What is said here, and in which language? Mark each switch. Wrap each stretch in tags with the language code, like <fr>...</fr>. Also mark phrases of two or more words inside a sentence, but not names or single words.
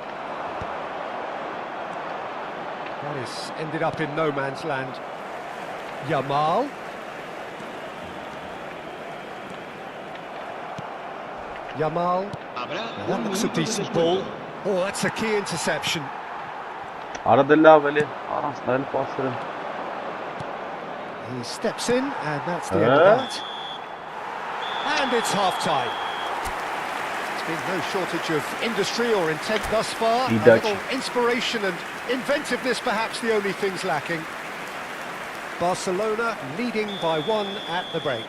<en>Well, he's ended up in no man's land. Yamal. Yamal. Now that looks a decent ball. Oh, that's a key interception.</en> <hy>Արա դե լավ էլի, առանց նայել պասերը։</hy> <en>He steps in, and that's the end of that. And it's half-time. There's been no shortage of industry or intent thus far. A little inspiration and inventiveness, perhaps the only things lacking. Barcelona leading by 1 at the break.</en>